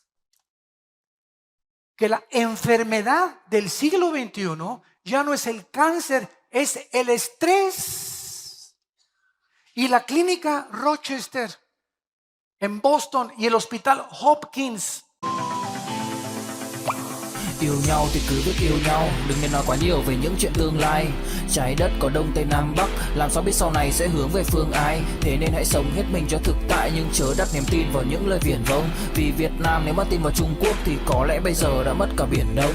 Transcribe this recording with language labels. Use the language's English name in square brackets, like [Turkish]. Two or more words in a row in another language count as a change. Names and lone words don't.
[Spanish] Que la enfermedad del siglo XXI ya no es el cáncer, es el estrés. Y la clínica Rochester en Boston y el hospital Hopkins. [Vietnamese] Yêu nhau thì cứ biết yêu nhau, đừng nên nói quá nhiều về những chuyện tương lai. Trái đất có đông tây nam bắc, làm sao biết sau này sẽ hướng về phương ai. Thế nên hãy sống hết mình cho thực tại, nhưng chớ đặt niềm tin vào những lời viển vông. Vì Việt Nam nếu mà tin vào Trung Quốc thì có lẽ bây giờ đã mất cả biển Đông.